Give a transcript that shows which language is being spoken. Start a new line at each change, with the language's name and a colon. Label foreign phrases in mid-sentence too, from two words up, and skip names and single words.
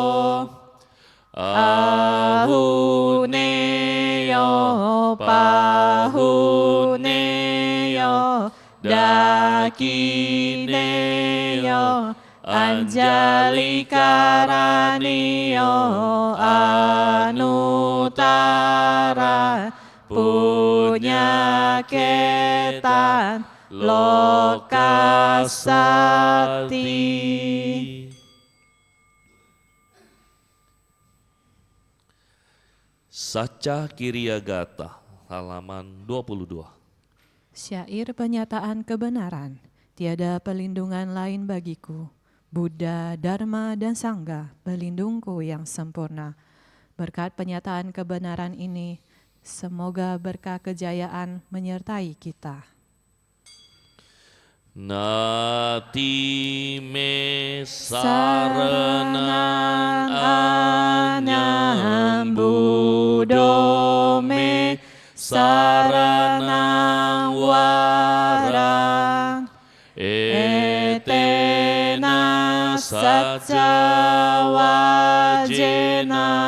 Pali: Ahuneyo Pahuneyo Dakineyo Anjalikaraniyo Anutara Punyaketan Lokasati. Saca Kiryagata,
Indonesian: halaman 22. Syair penyataan kebenaran, tiada pelindungan lain bagiku. Buddha, Dharma, dan Sangha, pelindungku yang sempurna. Berkat penyataan kebenaran ini, semoga berkah kejayaan menyertai kita.
Pali: Nati me saranang anyang Buddho me saranang warang etena saca wajena